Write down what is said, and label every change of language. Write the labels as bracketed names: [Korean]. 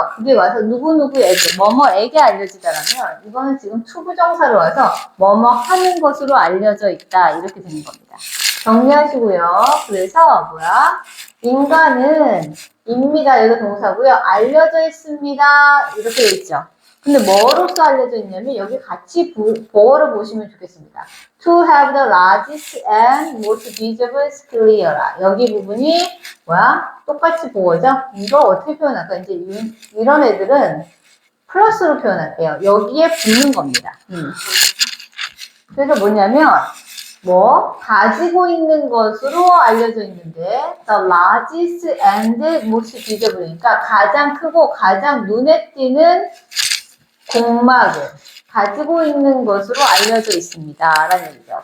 [Korean] 그게 와서 누구누구에게, 뭐뭐에게 알려지다라면 이거는 지금 투부정사로 와서 뭐뭐 하는 것으로 알려져 있다 이렇게 되는 겁니다. 정리하시고요. 그래서 인간은 입니다. 여기 동사고요. 알려져 있습니다. 이렇게 돼 있죠. 근데 뭐로서 알려져 있냐면 여기 같이 보어를 보시면 좋겠습니다. [English] To have the largest and most visible sclera. [Korean] 여기 부분이 똑같이 보어죠? 이거 어떻게 표현할까? 이제 이런 애들은 플러스로 표현할게요. 여기에 붙는 겁니다. 그래서 뭐냐면 가지고 있는 것으로 알려져 있는데 [English] the largest and most visible [Korean] 니까 가장 크고 가장 눈에 띄는 복막을 가지고 있는 것으로 알려져 있습니다. 라는 얘기죠.